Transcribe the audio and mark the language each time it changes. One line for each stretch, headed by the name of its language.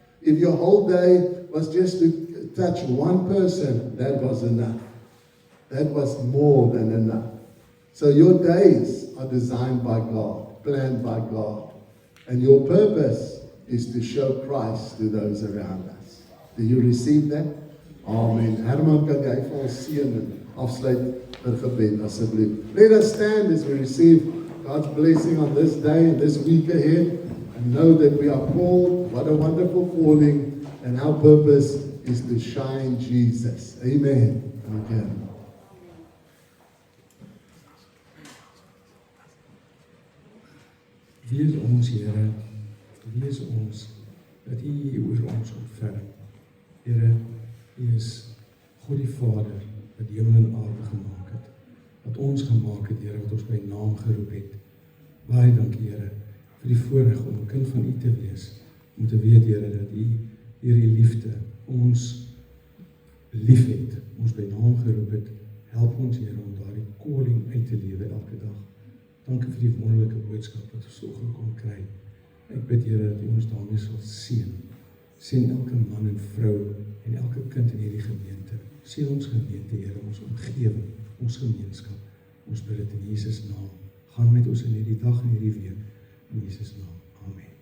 English: If your whole day was just to touch one person, that was enough. That was more than enough. So your days are designed by God, planned by God. And your purpose is to show Christ to those around us. Do you receive that? Amen.
Afrikaans: Herman, kan jy vir ons seën en afsluit vir gebed asseblief.
English: Let us stand as we receive God's blessing on this day and this week ahead, and know that we are called. What a wonderful calling, and our purpose is to shine Jesus. Amen. Okay.
Afrikaans: Wees ons, Here, wees ons, dat U oor ons ontferm. Here, U is God die Vader, wat hemel en aarde gemaak het, wat ons gemaak het, Here, wat ons by naam geroep het. Baie dankie, Here, vir die voorreg om 'n kind van U te wees, om te weet, Here, dat U deur U liefde ons lief het, ons by naam geroep het. Help ons, Here, om daardie calling uit te lewe elke dag. Dankie vir die wonderlike boodskap wat ons vanoggend kon kry. Ek bid, Here, dat U ons daarmee sal seën. Seën elke man en vrou en elke kind in hierdie gemeente. Seën ons gemeente, Here, ons omgewing, ons gemeenskap. Ons bid dit in Jesus naam. Gaan met ons in hierdie dag en hierdie week. In Jesus naam. Amen.